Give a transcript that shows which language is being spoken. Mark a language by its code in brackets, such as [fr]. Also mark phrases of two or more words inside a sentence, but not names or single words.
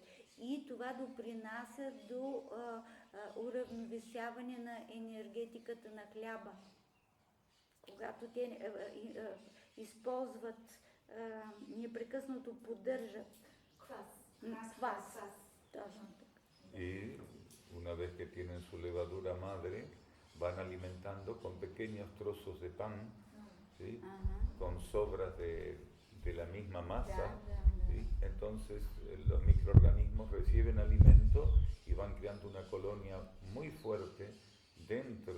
[bg] И това допринася до уравновесяване на енергетиката на хляба. Когато те използват, непрекъснато поддържат квас. Точно така. [es] Y una vez que tienen su levadura madre, van alimentando con pequeños trozos de pan, ¿sí? Con sobras de la misma masa. ¿Sí? Entonces los microorganismos reciben alimento y van creando una colonia muy fuerte dentro